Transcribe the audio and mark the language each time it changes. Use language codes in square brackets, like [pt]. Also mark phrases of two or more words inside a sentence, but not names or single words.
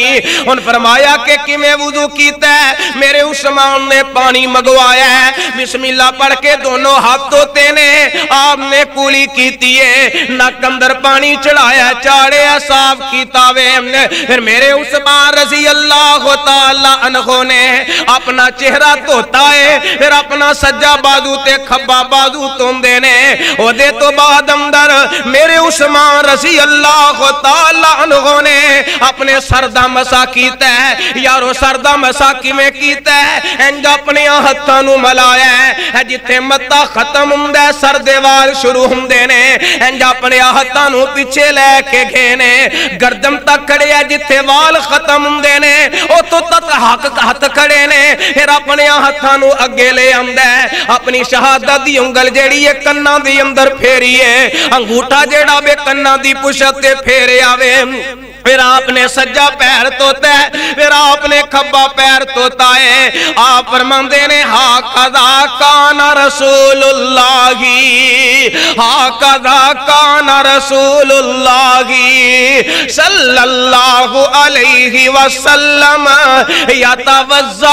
[pa] ان فرمایا کے کویں وضو کیتا ہے۔ میرے عثمان نے پانی منگوایا ہے بسم اللہ پڑھ کے دونوں ہاتھ دھوتے نے آپنے کلی کیتی ہے نک اندر پانی چڑھایا چاڑیا صاف کیتا وے. پھر میرے عثمان [ar] رضي الله تعالى عنه [pa] نے اپنا چہرہ دھوتا ہے. پھر اپنا سجا بازو تے کھبا بازو دھوندے نے. اودے تو بعد اندر میرے عثمان [ar] رضي الله تعالى عنه [pa] نے اپنے سر دا مسح کیتا ہے. یارو سر دا مسح کویں کیتا ہے انج اپنے ہتھاں نوں ملایا ہے جتھے متھا ختم ہوندا ہے سر دے وال شروع ہوندے نے انج اپنے ہتھاں نوں پچھے لے کے گئے نے گردن تک کھڑے جتھے وال ختم ہوندے نے اتوں تک ہتھ کھڑے نے. پھر اپنے ہتھاں نوں اگے لے آندا ہے اپنی شہادت دی انگل جیہڑی ہے کناں دے اندر پھیری ہے انگوٹھا جیہڑا وے کناں دی پشت تے پھیرے آوے. پھر آپ نے سجا پیر توتا ہے، پھر آپ نے کھبا پیر توتا ہے۔ آپ فرماندے نے [ar] ہاکذا کان رسول اللہ، ہاکذا کان رسول اللہ صلی اللہ علیہ وسلم یتوضا۔